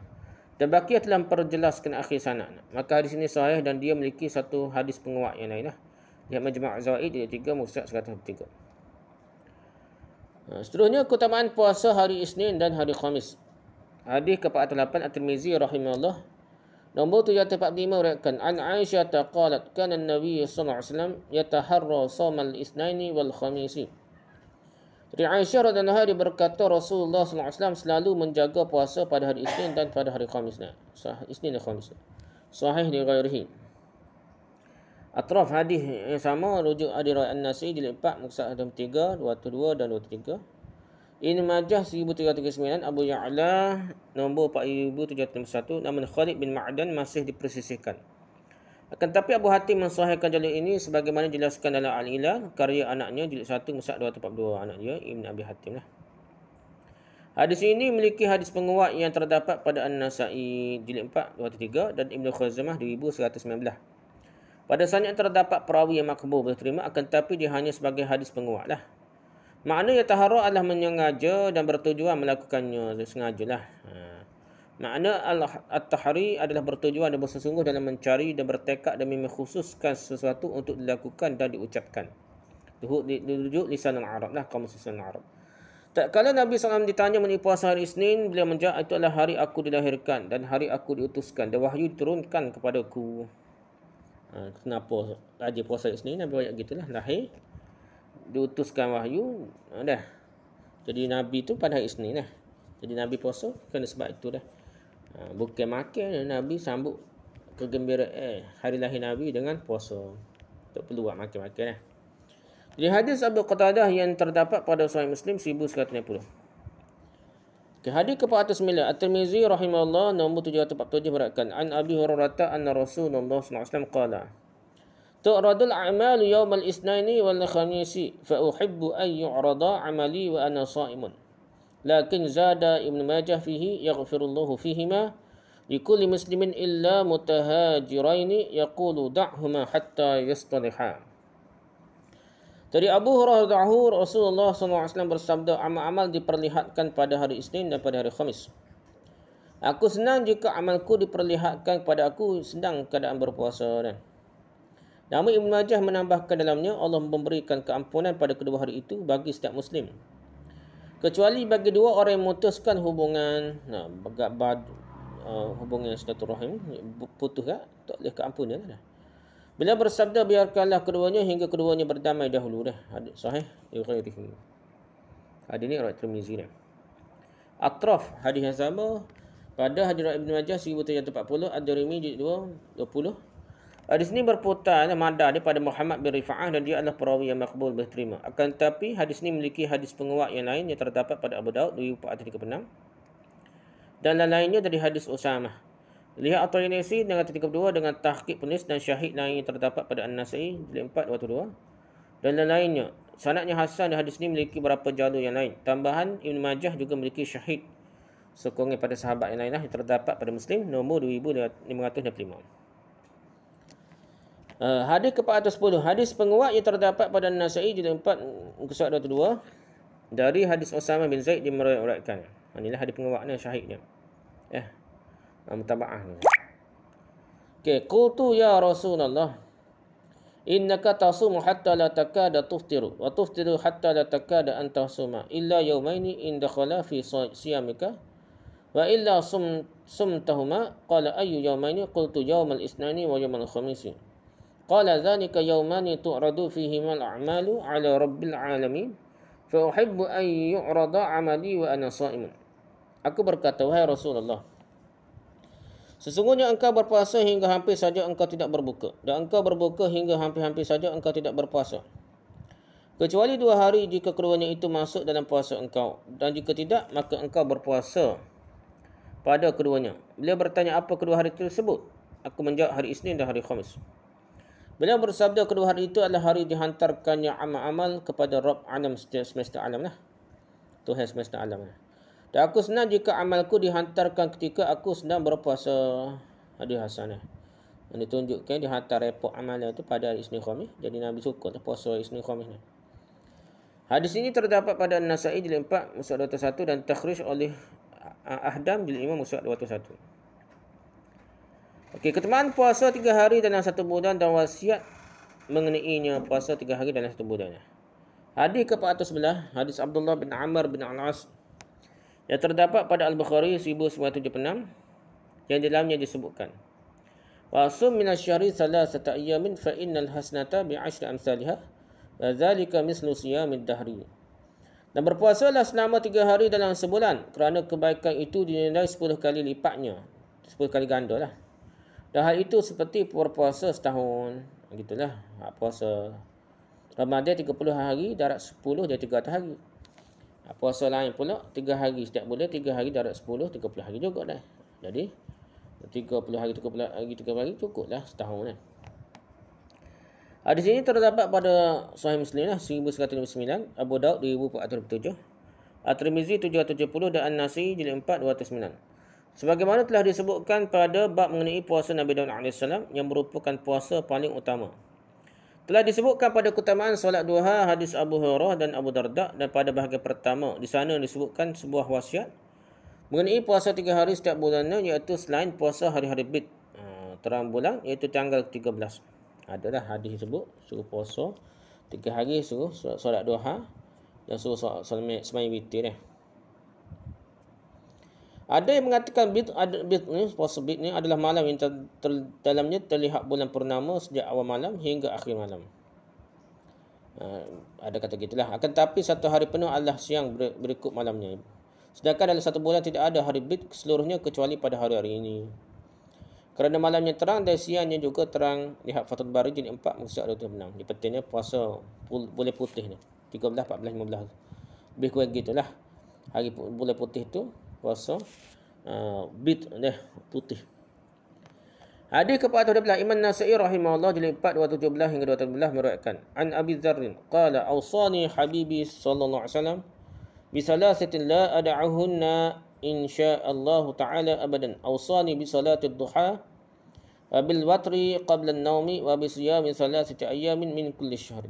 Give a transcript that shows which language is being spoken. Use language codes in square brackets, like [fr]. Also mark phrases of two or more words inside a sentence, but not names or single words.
[ms] Dan Baqiyah telah memperjelaskan akhir sanad. Maka hadis ini sahih dan dia memiliki satu hadis penguat yang lain lah. Lihat Majma' Az-Zawaid jilid 3 muka 103. Seterusnya keutamaan puasa hari Isnin dan hari Khamis. Hadis ke-48 At-Tirmizi rahimahullah nombor 745 meriwayatkan [ar] عن عائشة قالت كان النبي صلى الله عليه وسلم يتحرى صوم الاثنين والخميس. [ms] Dari Aisyah radhiyallahu anha berkata Rasulullah sallallahu alaihi wasallam selalu menjaga puasa pada hari Isnin dan pada hari Khamis. Isnin dan Khamis. [ar] صحيح لغيره. [ms] Atraf hadis yang sama rujuk hadis riwayat An-Nasa'i jilid 4 muka surat 3, 202 dan 23. Ibnu Majah 1339, Abu Ya'la nombor 4761, namun Khalid bin Ma'dan masih dipersisihkan. Akan tapi Abu Hatim mensahihkan jalur ini sebagaimana dijelaskan dalam Al-Ilal karya anaknya jilid 1 muka surat 242, anak dia Ibn Abi Hatim lah. Hadis ini memiliki hadis penguat yang terdapat pada An-Nasa'i jilid 4, 203 dan Ibnu Khuzaimah 2119. Pada sanad terdapat perawi yang makbul diterima, akan tetapi dia hanya sebagai hadis penguat lah. Makna yataharra adalah menyengaja dan bertujuan melakukannya, sengajalah. Makna at-tahri adalah bertujuan dan bersungguh dalam mencari dan bertekad demi mengkhususkan sesuatu untuk dilakukan dan diucapkan. Dirujuk lisan al-Arab lah, kamus lisan al-Arab. Tak kala Nabi SAW ditanya mengenai puasa hari Isnin, beliau menjawab, itu adalah hari aku dilahirkan dan hari aku diutuskan dan wahyu diturunkan kepadaku. Kenapa rajin puasa Isnin? Nabi banyak gitulah, lahir, diutuskan wahyu, dah. Jadi Nabi tu pada hari Isnin lah. Jadi Nabi puasa kerana sebab itu dah. Bukan makan, Nabi sambut kegembiraan hari lahir Nabi dengan puasa. Tak perlu buat makan-makan lah. Jadi hadis Abu Qatadah yang terdapat pada Sahih Muslim 1160. Hadis ke-409, At-Tirmizi rahimahullah nombor 747 beratkan [ar] عن أبي هريرة أن رسول الله صلى الله عليه وسلم قال تعرض الأعمال يوم الاثنين والخميس فأحب أن يعرض عملي وأنا صائم لكن زاد ابن ماجه فيه يغفر الله فيهما لكل مسلم إلا متهاجرين يقول دعهما حتى يصطلحا. [ms] Dari Abu Hurairah Rasulullah SAW bersabda, amal-amal diperlihatkan pada hari Isnin dan pada hari Khamis. Aku senang jika amalku diperlihatkan kepada aku sedang keadaan berpuasa. Namun Ibnu Majah menambahkan dalamnya, Allah memberikan keampunan pada kedua hari itu bagi setiap Muslim, kecuali bagi dua orang yang memutuskan hubungan, hubungan silaturahim, putus tak boleh keampunan lah. Bila bersabda, biarkanlah keduanya hingga keduanya berdamai dahulu dah. Hadis sahih riwayatih. Hadis ini riwayat Tirmizi dah. Atraf hadis yang sama pada hadis riwayat Ibnu Majah 1740, Ad-Darimi jilid 2 20. Hadis ini berputar madar daripada Muhammad bin Rifa'ah dan dia adalah perawi yang makbul diterima. Akan tetapi hadis ini memiliki hadis penguat yang lain yang terdapat pada Abu Daud 2436 dan lain-lainnya dari hadis Usamah. Lihat At-Tirmizi dengan titik kedua dengan tahqiq penulis dan syahid lain yang terdapat pada An-Nasa'i jilid 4 202 dan lain-lainnya. Sanadnya hasan dan hadis ini memiliki beberapa jalur yang lain. Tambahan Ibnu Majah juga memiliki syahid sokongan pada sahabat yang lainlah yang terdapat pada Muslim nombor 2565. Hadis ke-410, hadis penguat yang terdapat pada An-Nasa'i jilid 4 muka surat 22 dari hadis Usamah bin Zaid dimeriwayatkan. Inilah hadis penguatnya, syahidnya. Mutaba'ah. [ar] Okay, قلت يا رسول الله إنك تصوم حتى لا تكاد تفطر وتفطر حتى لا تكاد أن تصوم إلا يومين إن دخل في صيامك وإلا صمتهما قال أي يومين قلت يوم الاثنين ويوم الخميس قال ذلك يومان تعرض فيهما الأعمال على رب العالمين فأحب أن يعرض عملي وأنا صائم. [ms] Aku berkata, wahai Rasulullah, sesungguhnya engkau berpuasa hingga hampir saja engkau tidak berbuka, dan engkau berbuka hingga hampir-hampir saja engkau tidak berpuasa, kecuali 2 hari jika keduanya itu masuk dalam puasa engkau, dan jika tidak maka engkau berpuasa pada keduanya. Beliau bertanya, apa kedua hari tersebut? Aku menjawab, hari Isnin dan hari Khamis. Beliau bersabda, kedua hari itu adalah hari dihantarkannya amal-amal kepada Rabb alam semesta alam lah, Tuhan semesta alam lah. Dan aku senang jika amalku dihantarkan ketika aku sedang berpuasa. Hadis hasanah. Yang ditunjukkan dihantar report amalan itu pada hari Isnin Khamis. Jadi Nabi suka puasa Isnin Khamis ni. Hadis ini terdapat pada An-Nasa'i jilid 4 muka surat 21 dan takhrij oleh Ahdam jilid 5 muka surat 21. Okey, keutamaan puasa 3 hari dalam 1 bulan dan wasiat mengenainya puasa 3 hari dalam 1 bulan. Hadis ke-411, hadis Abdullah bin Amr bin Al-As yang terdapat pada Al-Bukhari 1976 yang dalamnya disebutkan, [ar] وصم من الشهر 3 أيام فإن الحسنة بعشر أمثالها وذلك مثل صيام الدهر. [ms] Dan berpuasalah selama 3 hari dalam sebulan kerana kebaikan itu dinilai 10 kali lipatnya, 10 kali ganda lah. Dan hal itu seperti berpuasa setahun. Gitulah. Puasa Ramadan 30 hari, darat 10 dia 300 hari. Puasa lain pula 3 hari setiap bulan, 3 hari darat 10, 30 hari juga dah. Jadi 30 hari 30 hari 30 hari cukuplah setahun dah. Hadis ini terdapat pada Sahih Muslim 1109, Abu Daud 2407, At-Tirmizi 770 dan An-Nasai jilid 4 209. Sebagaimana telah disebutkan pada bab mengenai puasa Nabi Daud AS yang merupakan puasa paling utama. Telah disebutkan pada keutamaan solat duha hadis Abu Hurairah dan Abu Darda, dan pada bahagian pertama di sana disebutkan sebuah wasiat mengenai puasa 3 hari setiap bulannya, iaitu selain puasa hari-hari bid terang bulan, iaitu tanggal 13. Adalah hadis sebut suruh puasa 3 hari, suruh solat duha dan suruh sembahyang witir. Ada yang mengatakan bid ni, puasa bid ni adalah malam yang dalamnya terlihat bulan purnama sejak awal malam hingga akhir malam. Ada kata gitulah. Akan tapi satu hari penuh adalah siang berikut malamnya. Sedangkan dalam satu bulan tidak ada hari bid seluruhnya kecuali pada hari-hari ini. Kerana malamnya terang dan siangnya juga terang. Lihat Fathul Bari jilid 4 muka 26. Ini pentingnya puasa bulan putih ni. 13, 14, 15. Lebih kurang gitulah. Hari bulan putih tu puasa bid putih. Hadis kepada Imam Nasai rahimahullah jilid 4 217 hingga 217 meriwayatkan [ar] عن أبي ذر قال أوصاني حبيبي صلى الله عليه وسلم بثلاث لا أدعهن إن شاء الله تعالى أبدا. أوصاني بصلاة الضحى وبالوتر قبل النوم وبصيام ثلاثة أيام من كل شهر.